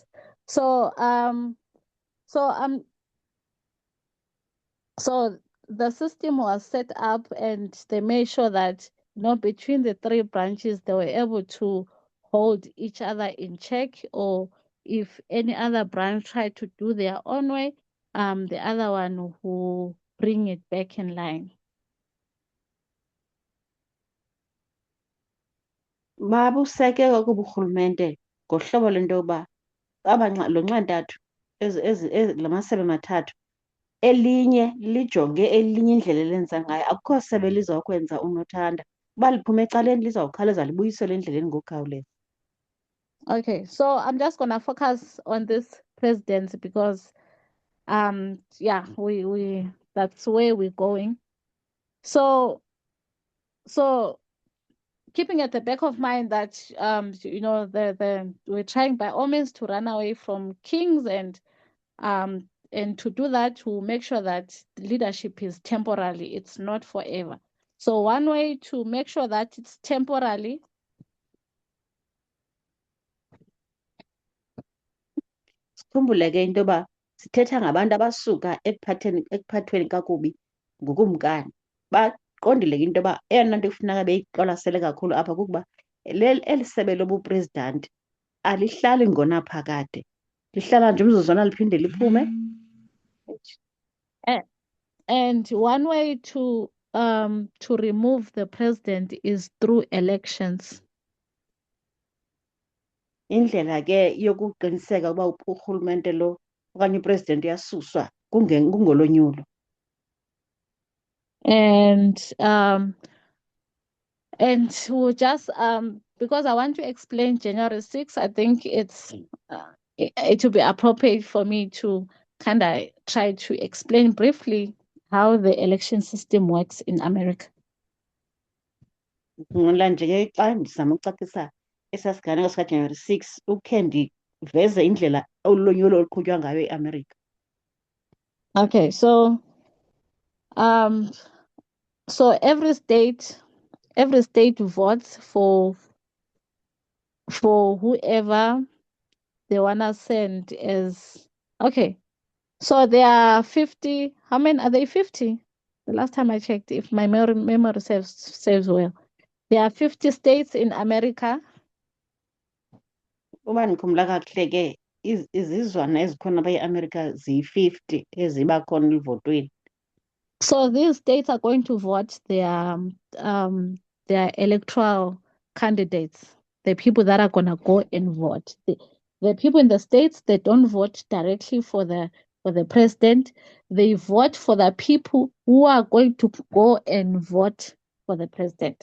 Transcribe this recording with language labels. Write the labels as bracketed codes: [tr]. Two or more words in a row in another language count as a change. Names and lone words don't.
[en] So, so so the system was set up, and they made sure that, between the 3 branches, they were able to hold each other in check, or if any other branch tried to do their own way, the other one will bring it back in line. [xh] Babuseke kakuba urhulumente ngohlobo lento yoba lo nxantathu la masebe mathathu elinye lijonge elinye indlela elenza ngayo. Akukho sebe lizawukwenza unothanda. Uba liphume ecaleni lizawukhawuleza libuyisele endleleni ngokukhawuleza. [en] Okay, so I'm just gonna focus on this presidency because yeah, we that's where we're going. So keeping at the back of mind that we're trying by all means to run away from kings, and to do that, to make sure that leadership is temporary, it's not forever. So one way to make sure that it's temporary. [xh] Sikhumbule ke into yoba sithetha ngabantu abasuka ekuphathweni kakubi ngukumkani. Baqondile ke into yoba eyona nto kufuneka beyiqwalasele kakhulu apha kukuba eli sebe lobuprezidanti alihlali ngonaphakade, lihlala nje umzuzwana liphinde liphume. [en] And one way to remove the president is through elections. [xh] Indlela ke yokuqiniseka uba urhulumente lo okanye upresidenti uyasuswa kungolonyulo. [en] And we'll just because I want to explain January 6th, I think it will be appropriate for me to kind of try to explain briefly how the election system works in America. [xh] Ngola nje xa ndizama ukucacisa esaa siganeko sikaJanuary 6 ukhe ndiveze indlela ulonyulo oluqhutywa ngayo eAmerica. [en] Okay, so every state votes for whoever they wanna send as. Okay, so there are 50. How many are they? 50. The last time I checked, if my memory serves well, there are 50 states in America. [zu] Uma ngikhumbula kakuhle ke izizwana ezikhona e-America ziyi-50 eziba khona evotweni. [en] So these states are going to vote their electoral candidates, the people that are gonna go and vote. The people in the states, they don't vote directly for the president. They vote for the people who are going to go and vote for the president.